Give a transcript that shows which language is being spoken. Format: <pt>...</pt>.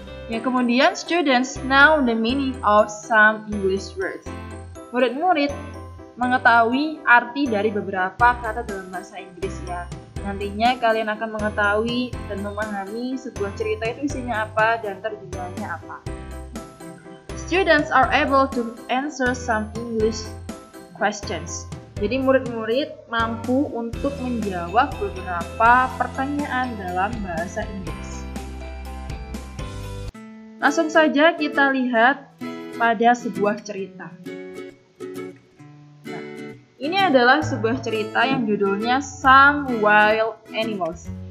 <id>Ya, kemudian</id> <en>students know the meaning of some English words.</en> <id>Murid-murid mengetahui arti dari beberapa kata dalam bahasa Inggris ya. Nantinya kalian akan mengetahui dan memahami sebuah cerita itu isinya apa dan terjemahannya apa.</id> <en>Students are able to answer some English questions.</en> <id>Jadi murid-murid mampu untuk menjawab beberapa pertanyaan dalam bahasa Inggris. Langsung saja kita lihat pada sebuah cerita. Ini adalah sebuah cerita yang judulnya Some Wild Animals.</id>